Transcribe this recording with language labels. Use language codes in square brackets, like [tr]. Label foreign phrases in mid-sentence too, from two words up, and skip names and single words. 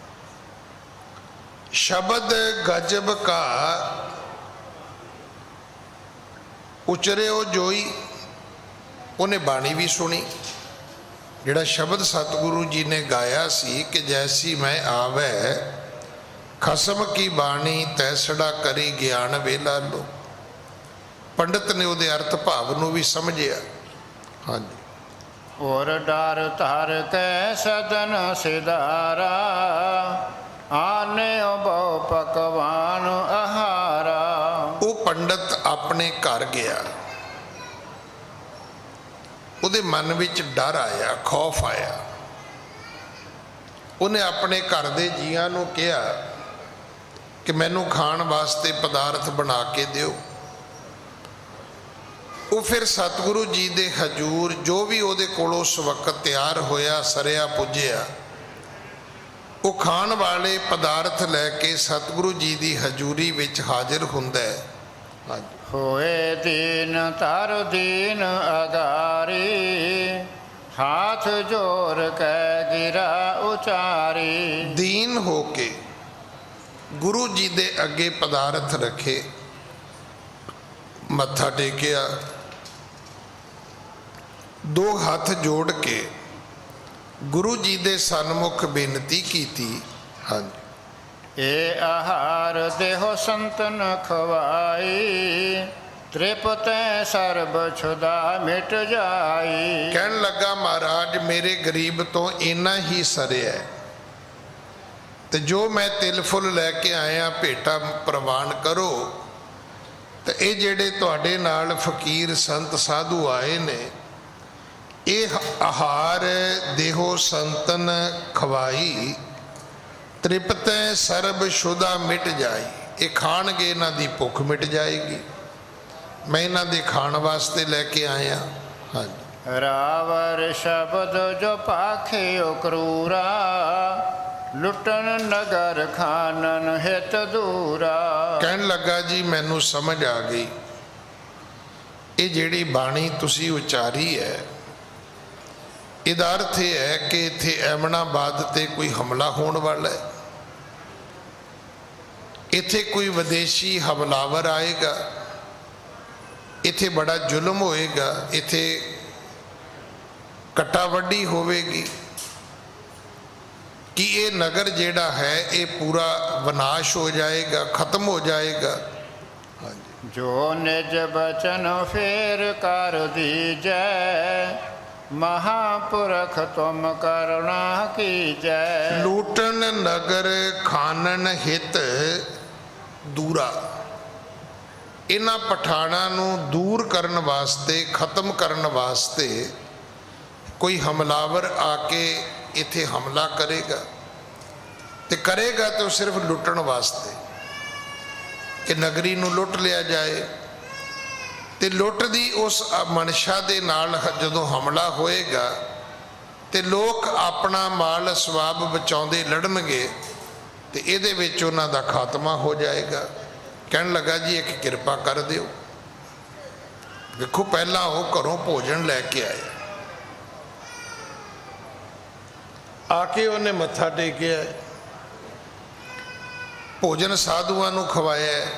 [bra] ਸ਼ਬਦ ਗਜਬ ਕਾ ਉਚਰਿਓ ਜੋਈ, [pa] ਉਹਨੇ ਬਾਣੀ ਵੀ ਸੁਣੀ। ਜਿਹੜਾ ਸ਼ਬਦ ਸਤਿਗੁਰੂ ਜੀ ਨੇ ਗਾਇਆ ਸੀ ਕਿ [bra] ਜੈਸੀ ਮੈਂ ਆਵੈ ਖਸਮ ਕੀ ਬਾਣੀ ਤੈਸੜਾ ਕਰੀ ਗਿਆਨ ਵੇਲਾ ਲੋ। [pa] ਪੰਡਤ ਨੇ ਉਹਦੇ ਅਰਥ ਭਾਵ ਨੂੰ ਵੀ ਸਮਝਿਆ। ਹਾਂਜੀ, [bra] और डार तार के सदन सिधारा, आने बहु पकवान आहारा। [pa] ਉਹ ਪੰਡਤ ਆਪਣੇ ਘਰ ਗਿਆ। ਉਹਦੇ ਮਨ ਵਿੱਚ ਡਰ ਆਇਆ, ਖੌਫ ਆਇਆ। ਉਹਨੇ ਆਪਣੇ ਘਰ ਦੇ ਜੀਆਂ ਨੂੰ ਕਿਹਾ ਕਿ ਮੈਨੂੰ ਖਾਣ ਵਾਸਤੇ ਪਦਾਰਥ ਬਣਾ ਕੇ ਦਿਓ। ਉਹ ਫਿਰ ਸਤਿਗੁਰੂ ਜੀ ਦੇ ਹਜੂਰ ਜੋ ਵੀ ਉਹਦੇ ਕੋਲ ਉਸ ਵਕਤ ਤਿਆਰ ਹੋਇਆ, ਸਰਿਆ ਪੁੱਜਿਆ, ਉਹ ਖਾਣ ਵਾਲੇ ਪਦਾਰਥ ਲੈ ਕੇ ਸਤਿਗੁਰੂ ਜੀ ਦੀ ਹਜੂਰੀ ਵਿੱਚ ਹਾਜ਼ਰ ਹੁੰਦਾ ਹੈ। [bra] होए दीन तर दीन अगारी, हाथ जोर कै गिरा उचारी। [pa] ਦੀਨ ਹੋ ਕੇ ਗੁਰੂ ਜੀ ਦੇ ਅੱਗੇ ਪਦਾਰਥ ਰੱਖੇ, ਮੱਥਾ ਟੇਕਿਆ, 2 ਹੱਥ ਜੋੜ ਕੇ ਗੁਰੂ ਜੀ ਦੇ ਸਨਮੁਖ ਬੇਨਤੀ ਕੀਤੀ। ਹਾਂਜੀ, [bra] ए आहार देहो संतन खवाई, तृप्त सर्ब छुदा मिट जाई। [pa] ਕਹਿਣ ਲੱਗਾ ਮਹਾਰਾਜ ਮੇਰੇ ਗਰੀਬ ਤੋਂ ਇੰਨਾ ਹੀ ਸਰਿਆ ਤੇ ਜੋ ਮੈਂ ਤਿਲ ਫੁੱਲ ਲੈ ਕੇ ਆਇਆ ਭੇਟਾ ਪ੍ਰਵਾਨ ਕਰੋ। ਤੇ ਇਹ ਜਿਹੜੇ ਤੁਹਾਡੇ ਨਾਲ ਫਕੀਰ ਸੰਤ ਸਾਧੂ ਆਏ ਨੇ, [bra] ਇਹ ਆਹਾਰ ਦੇਹੋ ਸੰਤਨ ਖਵਾਈ, ਤ੍ਰਿਪਤ ਸਰਬ ਸ਼ੁਦਾ ਮਿਟ ਜਾਈ। [pa] ਇਹ ਖਾਣਗੇ, ਇਹਨਾਂ ਦੀ ਭੁੱਖ ਮਿਟ ਜਾਏਗੀ। ਮੈਂ ਇਹਨਾਂ ਦੇ ਖਾਣ ਵਾਸਤੇ ਲੈ ਕੇ ਆਇਆ। ਹਾਂਜੀ, [bra] रावर शब्द जो पाखियो क्रूरा, लुटन नगर खानन हित दूरा। [pa] ਕਹਿਣ ਲੱਗਾ ਜੀ ਮੈਨੂੰ ਸਮਝ ਆ ਗਈ, ਇਹ ਜਿਹੜੀ ਬਾਣੀ ਤੁਸੀਂ ਉਚਾਰੀ ਹੈ ਇਹਦਾ ਅਰਥ ਇਹ ਹੈ ਕਿ ਇੱਥੇ ਐਮਨਾਬਾਦ ਤੇ ਕੋਈ ਹਮਲਾ ਹੋਣ ਵਾਲਾ ਹੈ। ਇੱਥੇ ਕੋਈ ਵਿਦੇਸ਼ੀ ਹਮਲਾਵਰ ਆਏਗਾ, ਇੱਥੇ ਬੜਾ ਜ਼ੁਲਮ ਹੋਏਗਾ, ਇੱਥੇ ਕੱਟਾ ਵੱਢੀ ਹੋਵੇਗੀ ਕਿ ਇਹ ਨਗਰ ਜਿਹੜਾ ਹੈ ਇਹ ਪੂਰਾ ਵਿਨਾਸ਼ ਹੋ ਜਾਏਗਾ, ਖਤਮ ਹੋ ਜਾਏਗਾ। [bra] जो निज बचन फेर कर दीजै, महापुरख तुम करुणा कीजै। ਲੂਟਨ ਨਗਰ ਖਾਨਨ ਹਿਤ ਦੂਰਾ, [pa] ਇਹਨਾਂ ਪਠਾਣਾਂ ਨੂੰ ਦੂਰ ਕਰਨ ਵਾਸਤੇ, ਖਤਮ ਕਰਨ ਵਾਸਤੇ ਕੋਈ ਹਮਲਾਵਰ ਆ ਕੇ ਇੱਥੇ ਹਮਲਾ ਕਰੇਗਾ ਤੇ ਕਰੇਗਾ ਤਾਂ ਸਿਰਫ ਲੁੱਟਣ ਵਾਸਤੇ। ਕਿ ਨਗਰੀ ਨੂੰ ਲੁੱਟ ਲਿਆ ਜਾਏ। ਤਾਂ ਲੁੱਟ ਦੀ ਉਸ ਮਨਸ਼ਾ ਦੇ ਨਾਲ ਜਦੋਂ ਹਮਲਾ ਹੋਏਗਾ ਤਾਂ ਲੋਕ ਆਪਣਾ ਮਾਲ ਸਵਾਬ ਬਚਾਉਂਦੇ ਲੜਨਗੇ ਤਾਂ ਇਹਦੇ ਵਿੱਚ ਉਨ੍ਹਾਂ ਦਾ ਖ਼ਾਤਮਾ ਹੋ ਜਾਏਗਾ। ਕਹਿਣ ਲੱਗਾ ਜੀ ਇੱਕ ਕਿਰਪਾ ਕਰ ਦਿਓ। ਦੇਖੋ ਪਹਿਲਾ ਉਹ ਘਰੋਂ ਭੋਜਨ ਲੈ ਕੇ ਆਇਆ, ਆ ਕੇ ਉਹਨੇ ਮੱਥਾ ਟੇਕਿਆ, ਭੋਜਨ ਸਾਧੂਆਂ ਨੂੰ ਖਵਾਇਆ।